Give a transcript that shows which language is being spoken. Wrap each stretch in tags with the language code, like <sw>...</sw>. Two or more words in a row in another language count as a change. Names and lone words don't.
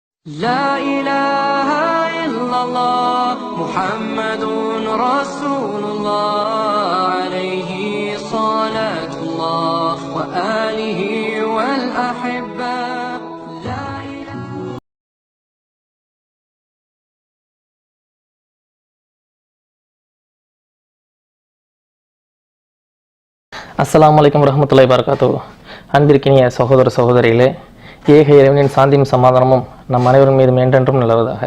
<ar>لا إله إلا الله محمد رسول الله عليه صلاة الله وآله والأحبة لا إله. السلام عليكم ورحمة الله وبركاته.</ar> <ta>அன்பிற்கினிய சகோதர சகோதரிகளே, ஏக இறைவனின் சாந்தியும் சமாதானமும் நம் அனைவரும் மீதும் என்றென்றும் நிலவுவதாக.</ta>